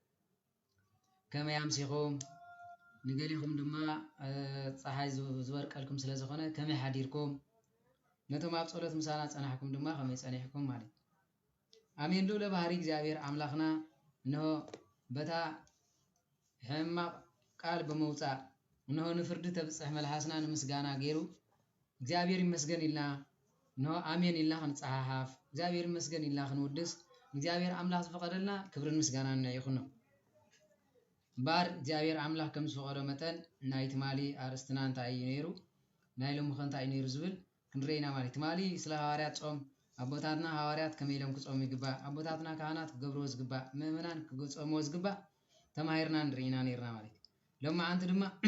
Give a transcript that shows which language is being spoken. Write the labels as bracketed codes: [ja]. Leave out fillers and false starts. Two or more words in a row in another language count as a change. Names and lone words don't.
[ti] ከመይ አምሲኹም ንገሊኹም ድማ ፀሓይ ዝበርቀልኩም ስለ ዝኾነ ከመይ ሓዲርኩም ነቶም ኣብ ጸሎት ምሳና ጸናሕኩም ድማ ከመይ ጸኒሕኩም ማለት አሜን። ልዑለ ባህሪ እግዚአብሔር አምላክና እነሆ በታ ሕማቅ ቃል በመውፃእ እነሆ ንፍርዲ ተብጽሕ መልሓስና ንምስጋና ገይሩ እግዚአብሔር ይመስገን ኢልና እነሆ አሜን ኢልና ክንፀሓሓፍ እግዚአብሔር ይመስገን ኢልና ክንውድስ እግዚአብሔር አምላክ ዝፈቀደልና ክብርን ምስጋናን ይኹን ነው። ባር እግዚአብሔር አምላክ ከም ዝፈቀዶ መጠን ናይ ትማሊ አርእስትና እንታይ እዩ ነይሩ ናይ ሎሚ እንታይ እዩ ነይሩ ዝብል ክንርኢና ማለት ትማሊ ስለ ሐዋርያት ጾም አቦታትና ሐዋርያት ከመይ ኢሎም ክጾሙ ይግባእ አቦታትና ካህናት ክገብርዎ ዝግባእ ምእመናን ክጾምዎ ዝግባእ ተማሂርና ንርኢና ነይርና ማለት ሎማ አንተ ድማ